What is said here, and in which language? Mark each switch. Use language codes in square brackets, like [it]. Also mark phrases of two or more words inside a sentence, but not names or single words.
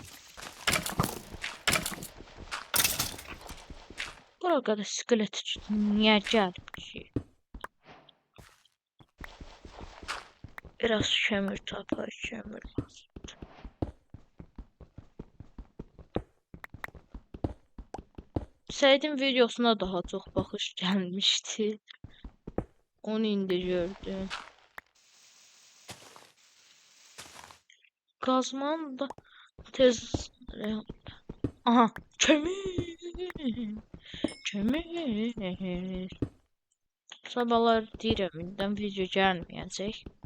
[tr] Buraya kadar iskelet için niye gelmiş? [az] Biraz kömür tapar, kömür lazım. [tr] Seyidin videosuna daha çok bakış gelmişti. [az] Onu indi gördüm. Kazman da tez... Aha, kömür. Kömür. Sabahlar deyirəm, indən video gəlməyəcək.